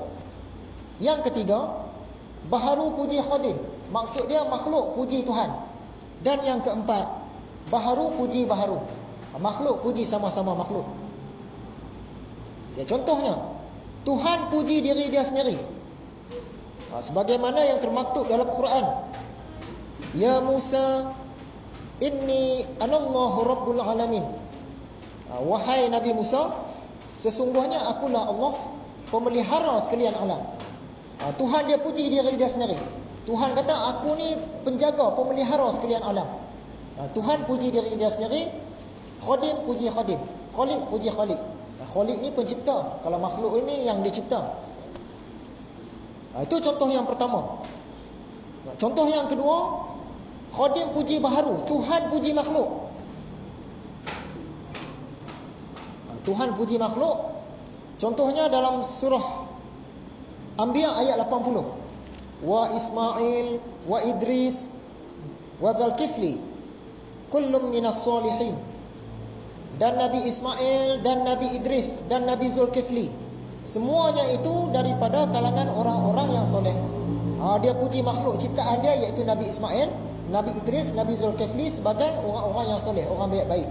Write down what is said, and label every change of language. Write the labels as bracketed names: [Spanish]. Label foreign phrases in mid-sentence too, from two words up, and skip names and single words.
[Malay] Yang ketiga, baharu puji khadim, maksud dia makhluk puji Tuhan. Dan yang keempat, baharu puji baharu, makhluk puji sama-sama makhluk. Ya, contohnya, Tuhan puji diri dia sendiri, sebagaimana yang termaktub dalam Quran. [Arabic] يا موسى إني أنا الله رب العالمين. [Malay] Wahai Nabi Musa, sesungguhnya akulah Allah, pemelihara sekalian alam. Tuhan dia puji diri dia sendiri. Tuhan kata aku ni penjaga, pemelihara sekalian alam. Tuhan puji diri dia sendiri. Khadim puji khadim, khaliq puji khaliq. Khaliq ni pencipta, kalau makhluk ini yang dicipta. Itu contoh yang pertama. Contoh yang kedua, khadim puji baharu, Tuhan puji makhluk. Tuhan puji makhluk. Contohnya dalam surah Anbiya ayat 80. [Arabic] وإسماعيل وإدريس وذا الكفل كل من الصالحين. [Malay] Dan Nabi Ismail dan Nabi Idris dan Nabi Zulkifli, semuanya itu daripada kalangan orang-orang yang soleh. Dia puji makhluk ciptaan dia, iaitu Nabi Ismail, Nabi Idris, Nabi Zulkifli sebagai orang-orang yang soleh, orang baik-baik.